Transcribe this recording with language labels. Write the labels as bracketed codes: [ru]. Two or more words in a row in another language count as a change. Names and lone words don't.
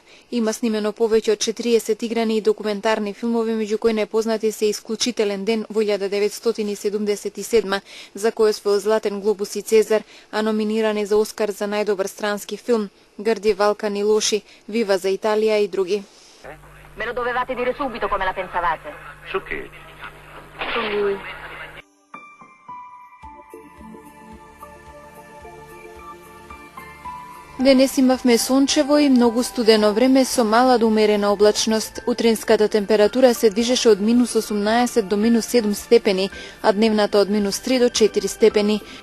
[mk] Има снимено повеќе од 40 играни и документарни филмови, меѓу кои најпознати се Исклучителен ден во 1977, за кој освоил Златен глобус и Цезар, а номиниран е за Оскар за најдобар странски филм, Грди Валкани лоши, Вива за Италија и други. [it] Me lo dovevate dire subito come la pensavate. Su che? Su lui. [mk] Денес имавме сончево и многу студено време со мала до умерена облачност. Утринската температура се движеше од минус 18 до минус 7 степени, а дневната од минус 3 до 4 степени.